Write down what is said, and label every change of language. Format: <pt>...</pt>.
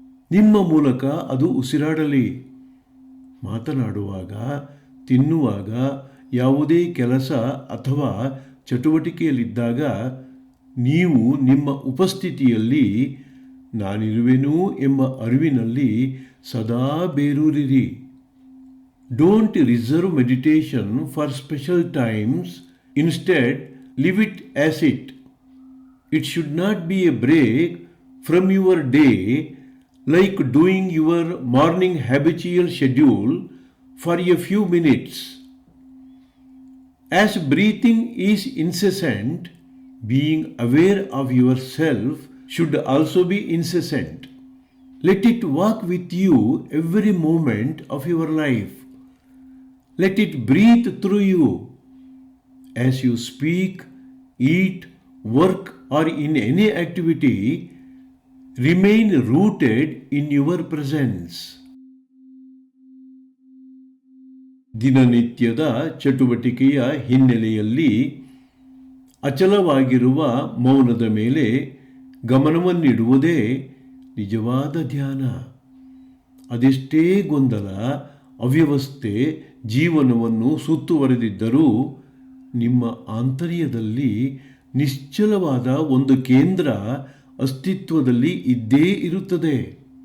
<kn>ನಿಮ್ಮ ಮೂಲಕ ಅದು ಉಸಿರಾಡಲಿ. ಮಾತನಾಡುವಾಗ, ತಿನ್ನುವಾಗ, ಯಾವುದೇ ಕೆಲಸ ಅಥವಾ ಚಟುವಟಿಕೆಯಲ್ಲಿದ್ದಾಗ ನೀವು ನಿಮ್ಮ ಉಪಸ್ಥಿತಿಯಲ್ಲಿ ನಾನಿರುವೆನು ಎಂಬ ಅರಿವಿನಲ್ಲಿ ಸದಾ ಬೇರೂರಿರಿ.</kn> <en>Don't reserve meditation for special times. Instead, live it as it. It should not be a break from your day, like doing your morning habitual schedule for a few minutes. As breathing is incessant, being aware of yourself should also be incessant. Let it walk with you every moment of your life. Let it breathe through you. As you speak, eat, work, or in any activity, remain rooted in your presence.</en> <kn>ದಿನನಿತ್ಯದ ಚಟುವಟಿಕೆಯ ಹಿನ್ನೆಲೆಯಲ್ಲಿ ಅಚಲವಾಗಿರುವ ಮೌನದ ಮೇಲೆ ಗಮನವನ್ನಿಡುವುದೇ ನಿಜವಾದ ಧ್ಯಾನ. ಅದೆಷ್ಟೇ ಗೊಂದಲ, ಅವ್ಯವಸ್ಥೆ ಜೀವನವನ್ನು ಸುತ್ತುವರೆದಿದ್ದರೂ ನಿಮ್ಮ ಆಂತರ್ಯದಲ್ಲಿ ನಿಶ್ಚಲವಾದ ಒಂದು ಕೇಂದ್ರ ಅಸ್ತಿತ್ವದಲ್ಲಿ ಇದ್ದೇ ಇರುತ್ತದೆ.</kn>